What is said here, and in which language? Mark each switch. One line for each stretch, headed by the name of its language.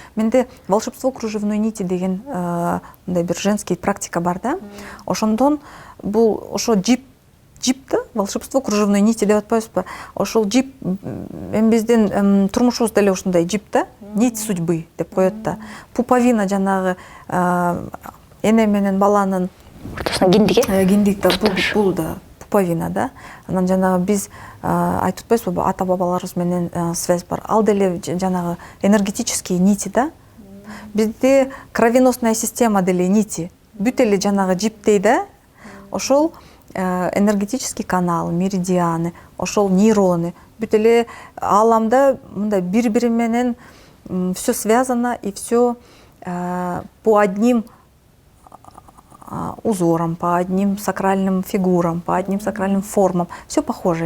Kyrgyz: Менде
Russian: волшебство кружевной нити
Kyrgyz: деген мындай бир
Russian: женский практика
Kyrgyz: бар да. Ошондон бул ошо жип да,
Russian: волшебство кружевной нити
Kyrgyz: деп атпайбызбы? Ошол жип биздин турмушубуз деле ушундай жип да,
Russian: нить судьбы
Kyrgyz: деп коет да. Пуповина жанагы эне менен баланын Ортосуна киндик э? Киндик да, бул да пуповина да. Анан жанагы биз айтып атпайбызбы, ата бабаларыбыз менен связь бар. Ал деле жанагы
Russian: энергетические нити
Kyrgyz: да. Бизде
Russian: кровеносная система
Kyrgyz: деле нити. Бүт эле жанагы жиптей да. Ошол
Russian: энергетический канал, меридианы,
Kyrgyz: ошол нейроны. Бүт эле аламда мындай бири-бири менен
Russian: все связано и все по одним узорам, по одним сакральным фигурам, по одним сакральным формам. Все похоже.